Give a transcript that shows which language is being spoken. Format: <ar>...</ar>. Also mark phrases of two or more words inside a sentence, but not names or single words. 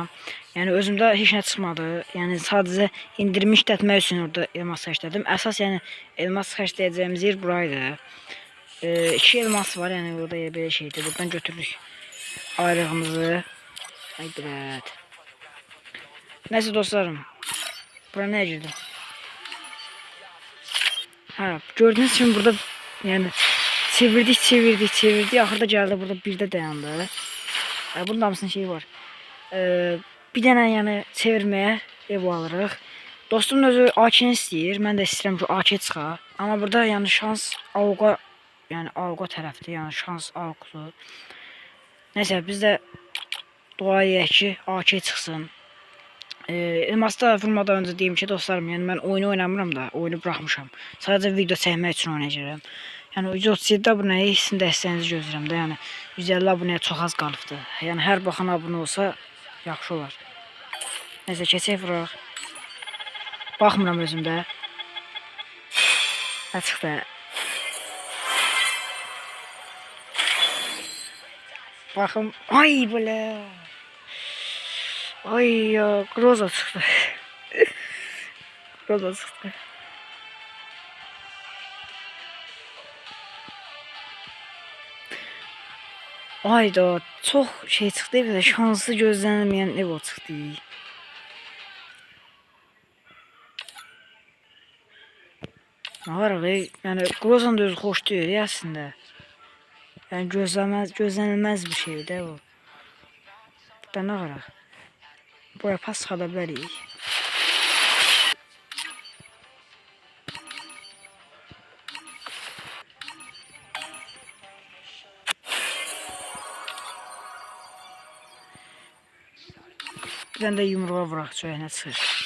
<az>Yəni özümdə heç nə çıxmadı. Yəni sadəcə indirimi işlətmək üçün orada elmas xərclədim. Əsas yəni elmas xərcləyəcəyimiz yer buraydı. 2 elmas var, yəni orada belə şeydir. Buradan götürürük aylığımızı. Ay birət. Neyse dostlarım. Bura nə girdi?</az> <tr>Ha, gördüğünüz için burada yani çevirdik. Axırda geldi, burada bir de dayandı.</tr> <az>Bunun hamısının şeyi var. Bir dənə yəni çevirməyə ev alırıq. Dostumun özü AK-ni istəyir. Mən də istəyirəm ki, AK çıxa. Amma burada yəni şans AUK-a, yəni AUK tərəfdir. Yəni şans AUK-dur. Neyse, biz də dua edək ki, AK çıxsın. Elmasda</az> <tr>vurmadan önce</tr> <az>deyim ki dostlarım,</az> <tr>yani ben</tr> <az>oyunu oynamıram da,</az> <tr>oyunu bırakmışam. Sadece video</tr> <az>çəkmək üçün</az> <tr>oynayacağım.</tr> <az>Yani 137 abunəyə sizin dəstəyinizi gözləyirəm də, yəni 150 abunəyə çox az qalıbdı. Yəni hər baxan abunə olsa yaxşı olar. Neyse, keçək vuraq. Baxmıram özümdə. Açıqda. Baxım. Ay belə.</az> <tr>Ay ya, Groza çıktı. Groza çıktı. Ayda çok şey çıktı, bir de şanslı gözlənilməyən evo çıktı. Ne var ki, yani Groza'nın da</tr> <az>özü xoş deyil əslində. Yəni gözlənilməz bir şeydir bu. Burada nə var? Buraya pas çıxada bilərik. Bir dənə də yumruğa vuraq, çöynə çıxır.</az>